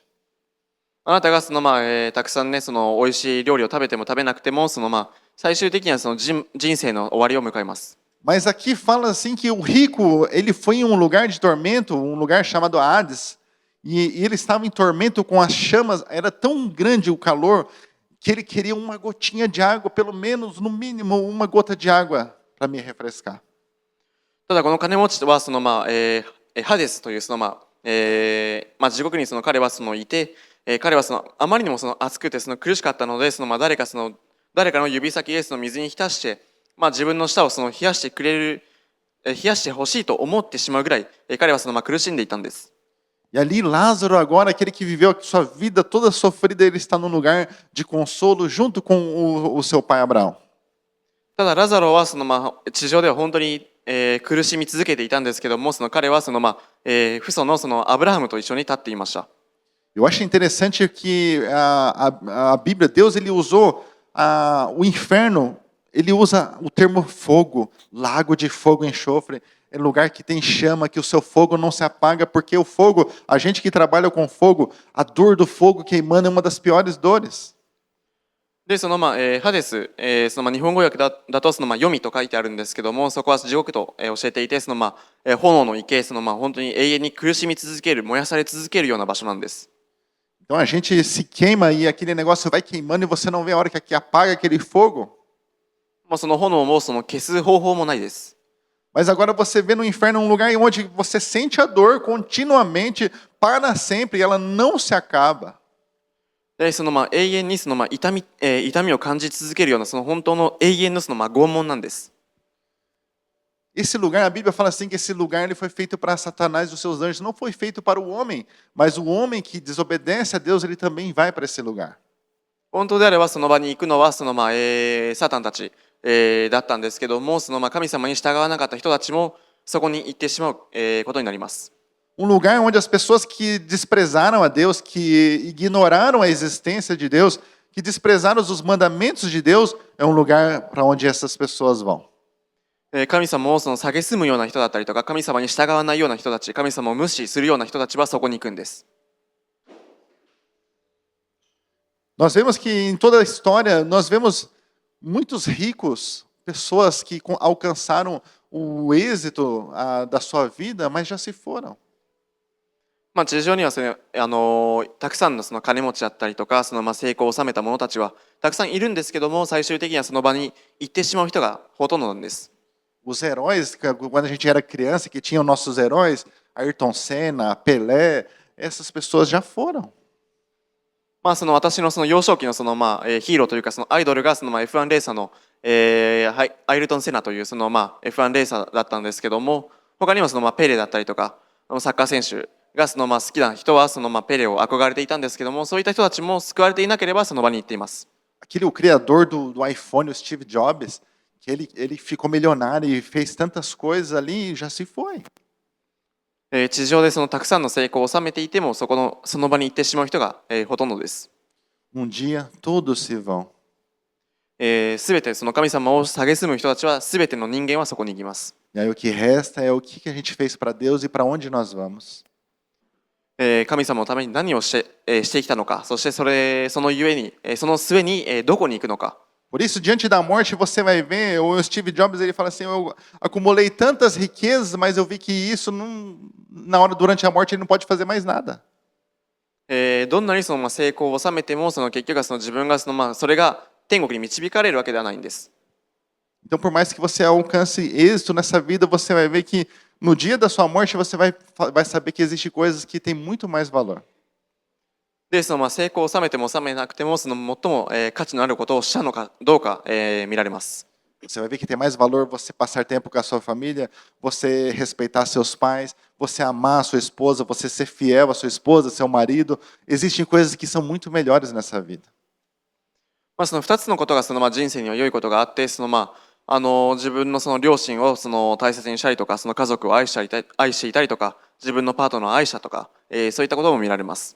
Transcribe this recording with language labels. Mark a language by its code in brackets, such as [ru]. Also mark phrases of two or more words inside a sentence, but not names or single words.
[ja] あなたがそのたくさんねその美味しい料理を食べても食べなくてもその最終的にはその人生の終わりを迎えます。 [pt] Mas aqui fala assim que o rico, ele foi em um lugar de tormento, um lugar chamado Hades, e ele estava em tormento com as chamas, era tão grande o calor que ele queria uma gotinha de água, pelo menos, no mínimo, uma gota de água para me refrescar. [ja] ただこの金持ちはそのハデスというその地獄にその彼はそのいて、彼はそのあまりにもその暑くてその苦しかったのでその誰かの指先へその水に浸して、自分の舌をその冷やしてほしいと思ってしまうぐらい、彼はその苦しんでいたんです。 [pt] E ali Lázaro agora, aquele que viveu a sua vida toda sofrida, ele está num lugar de consolo junto com o seu pai Abraão. [ja] ただラザロはその地上では本当に苦しみ続けていたんですけども、その彼はその父祖のそのアブラハムと一緒に立っていました。 [pt] Eu acho interessante que a Bíblia, Deus ele usou o inferno, ele usa o termo fogo, lago de fogo e enxofre, é lugar que tem chama, que o seu fogo não se apaga, porque o fogo, a gente que trabalha com fogo, a dor do fogo queimando é uma das piores dores. [ja] でそのハデス、その日本語訳だとその読みと書いてあるんですけども、そこは地獄と教えていて、その炎の池、その本当に永遠に苦しみ続ける、燃やされ続けるような場所なんです。 [pt] Então a gente se queima e aquele negócio vai queimando e você não vê a hora que apaga aquele fogo. [ja] その炎をその消す方法もないです。 [pt] Mas agora você vê no inferno um lugar onde você sente a dor continuamente, para sempre, e ela não se acaba. [ja] でその永遠にその痛みを感じ続けるようなその本当の永遠のその拷問なんです。 [pt] Esse lugar, a Bíblia fala assim que esse lugar ele foi feito para Satanás e os seus anjos, não foi feito para o homem, mas o homem que desobedece a Deus, ele também vai para esse lugar. [ja] 本当であればその場に行くのはサタンたち、だったんですけども、神様に従わなかった人たちもそこに行ってしまう、ことになります。 [pt] Lugar onde as pessoas que desprezaram a Deus, que ignoraram a existência de Deus, que desprezaram os mandamentos de Deus, é um lugar para onde essas pessoas vão. [ja] 神様を蔑むような人だったりとか、神様に従わないような人たち、神様を無視するような人たちはそこに行くんです。 [pt] Nós vemos que em toda a história, nós vemos muitos ricos, pessoas que alcançaram o êxito da sua vida, mas já se foram. [ja] 地上にはたくさんの金持ちだったりとか、成功を収めた者たちはたくさんいるんですけども、最終的にはその場に行ってしまう人がほとんどなんです。 [pt] Os heróis, quando a gente era criança, que tinham nossos heróis, Ayrton Senna, Pelé, essas pessoas já foram. [ja] 私の幼少期のヒーローというかアイドルがF1 レーサーの、アイルトン・セナというF1 レーサーだったんですけども、他にもペレだったりとかサッカー選手が好きな人はペレを憧れていたんですけども、そういった人たちも救われていなければその場に行っています。 [pt] O criador do iPhone, o Steve Jobs, que ele ficou milionário e fez tantas coisas ali e já se foi. [ja] 地上でたくさんの成功を収めていてもその場に行ってしまう人が、ほとんどです。 [pt] Dia todos se vão. [ja] すべて神様を蔑む人たちはすべての人間はそこに行きます。 [pt] E aí o que resta é o que a gente fez para Deus e para onde nós vamos. [ja] 神様のために何をしてきたのか、そしてそのゆえにその末にどこに行くのか。 [pt] Por isso, diante da morte, você vai ver, o Steve Jobs ele fala assim, eu acumulei tantas riquezas, mas eu vi que isso, durante a morte, ele não pode fazer mais nada. [ja] どんなに成功を収めても結局は自分がそれが天国に導かれるわけではないんです。 [pt] Então, por mais que você alcance êxito nessa vida, você vai ver que no dia da sua morte, você vai saber que existem coisas que têm muito mais valor. [ja] で成功を収めても収めなくても最も、価値のあることをしたのかどうか、見られます。 [pt] Você vai ver que tem mais valor você passar tempo com a sua família, você respeitar seus pais, você amar a sua esposa, você ser fiel à sua esposa, seu marido. Existem coisas que são muito melhores nessa vida. [ja] その2つのことが人生には良いことがあって、自分の両親を大切にしたりとか、家族を愛していたりとか、自分のパートナーを愛したとか、そういったことも見られます。